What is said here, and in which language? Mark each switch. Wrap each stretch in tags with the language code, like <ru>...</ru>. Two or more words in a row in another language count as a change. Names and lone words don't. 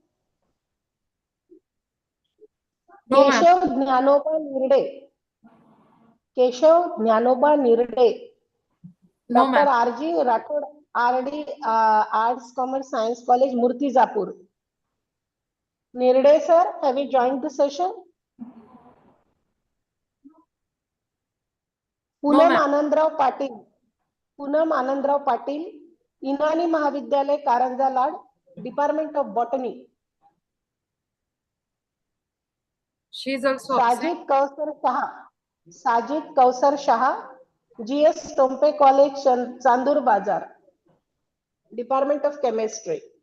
<en>No, ma'am. Keshav Jnanoba Nirde. Keshav Jnanoba Nirde. No, Dr. ma'am. R.G. Rathod, RD, Arts, Commerce, Science College, Murtizapur. Nirde, sir, have you joined the session? Poonam Anandrav Patil. Poonam Anandrav Patil, Inani Mahavidyalay, Karanja Lad, Department of Botany. She is also Sajid Kausar Shah. Sajid Kausar Shah, GS Tompe College, Chandur Bazar. Department of Chemistry.</en>